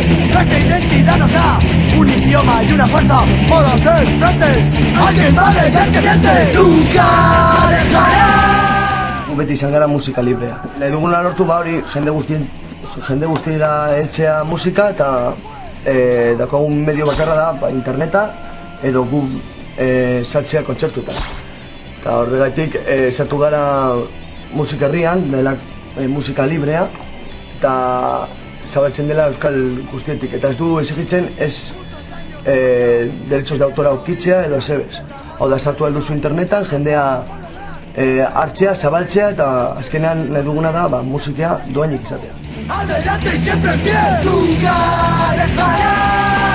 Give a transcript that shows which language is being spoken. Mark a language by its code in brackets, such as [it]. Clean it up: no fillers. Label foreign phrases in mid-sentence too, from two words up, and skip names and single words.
[es] Nuestra identidad nos da un idioma y una fuerza para hacer frentes. Alguien va a decir que miente, nunca dejará. [eu] Beti izan gara musika librea. Nahi duguna lortu hori jende guztira heltzea musika eta daukagun medio bakarra da interneta edo gu saltzea kontzertuetan. Eta horregatik sartu gara musika herrian, dela musika librea eta zabaltzen dela euskal guztietik. Eta ez du exigitzen ez [es] derechos de autora [eu] aurkitzea edo zebez. Hau da, sartu alduzu internetan, jendea hartzea, zabaltzea eta azkenean nahi duguna da musika doainik izatea. [es] Adelante y siempre en pie, nunca dejará.